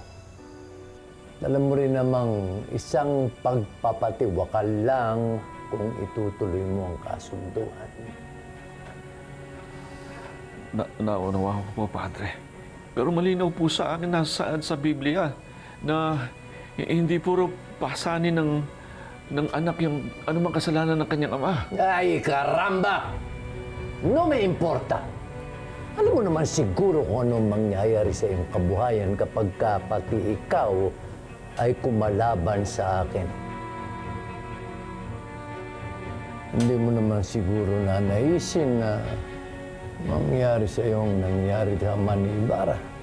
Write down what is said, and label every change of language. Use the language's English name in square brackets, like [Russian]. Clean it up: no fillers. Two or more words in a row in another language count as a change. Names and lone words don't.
[Filipino] Alam mo rin namang isang pagpapatiwakal lang kung itutuloy mo ang kasunduan. Naunawa ko po, Padre. Pero malinaw po sa akin nasaan sa Biblia na hindi puro pasanin ng anak yung anumang kasalanan ng kanyang ama. [Spanish] Ay, karamba! No me importa. [Filipino] Alam mo naman siguro kung anong mangyayari sa iyong kabuhayan kapag pati ikaw ay kumalaban sa akin. Hindi mo naman siguro na naisin na mangyari sa iyong nangyari sa ni Ibarra.